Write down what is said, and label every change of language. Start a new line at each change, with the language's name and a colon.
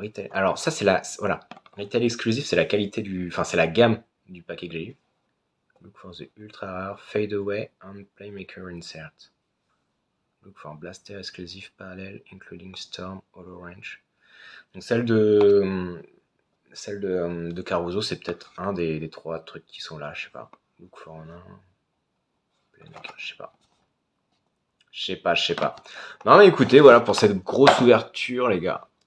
French: Alors ça c'est la voilà. Retail exclusive, c'est la qualité c'est la gamme du paquet que j'ai eu.
English: Look for the ultra rare fade away and playmaker insert. Look for blaster exclusive parallel including storm hollow range.
French: Donc celle de Caruso, c'est peut-être un des 3 trucs qui sont là, je sais pas.
English: Look for
French: un playmaker, je sais pas. Non mais écoutez, voilà pour cette grosse ouverture les gars.